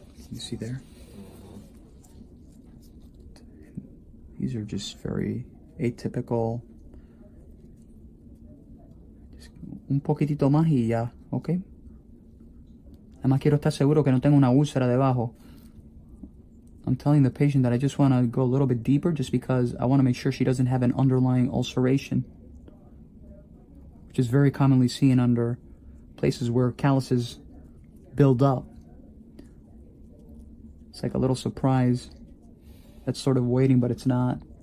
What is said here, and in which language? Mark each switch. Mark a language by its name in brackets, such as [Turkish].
[English] You see there? These are just very atypical. Just [Spanish] un poquitito más y ya, ¿ok? Además quiero estar seguro que no tengo una úlcera debajo. [English] I'm telling the patient that I just want to go a little bit deeper just because I want to make sure she doesn't have an underlying ulceration, which is very commonly seen under places where calluses build up. It's like a little surprise that's sort of waiting, but it's not.